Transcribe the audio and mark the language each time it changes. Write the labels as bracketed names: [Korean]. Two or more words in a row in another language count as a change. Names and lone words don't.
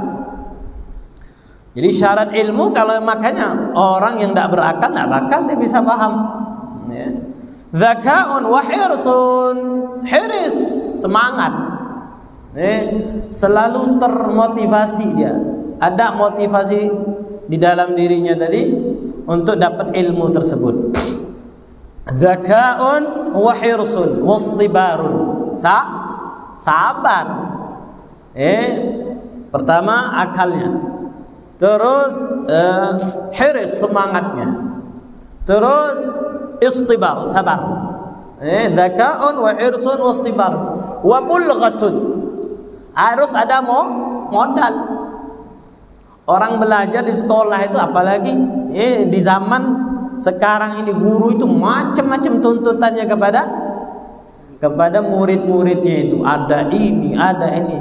[Indonesian] Jadi syarat ilmu, kalau makanya orang yang tidak berakal tidak bakal dia bisa paham. [Arabic] ذكاء وحرص، حرص, semangat. [Indonesian] Selalu termotivasi dia. Ada motivasi di dalam dirinya tadi untuk dapat ilmu tersebut. [Arabic] ذكاء وحرص واصطبار, [Indonesian] sabar. Pertama akalnya, terus hiris, semangatnya, terus istibar, sabar. [Arabic] ذكاء وحرص واصطبار وبلغة, [Indonesian] harus ada modal. Orang belajar di sekolah itu, apalagi di zaman sekarang ini, guru itu macam-macam tuntutannya kepada kepada murid-muridnya itu. Ada ini, ada ini.